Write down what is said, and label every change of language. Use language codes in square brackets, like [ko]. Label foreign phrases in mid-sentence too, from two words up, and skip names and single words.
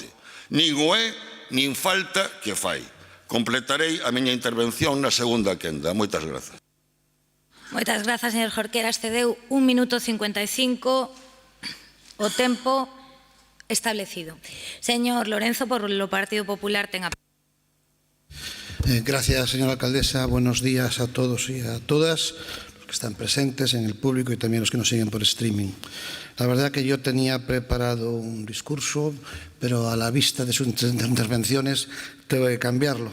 [gl] Nin o é, nin falta que fai. Completarei a miña intervención na segunda quenda. Moitas grazas. Moitas grazas, señor Jorquera. Excedeu 1 minuto 55 o tempo establecido. Señor Lorenzo, por o Partido Popular, ten a palabra. [es] Gracias, señora alcaldesa. Buenos días a todos y a todas los que están presentes en el público y también los que nos siguen por streaming. La verdad que yo tenía preparado un discurso, pero a la vista de sus intervenciones tengo que cambiarlo.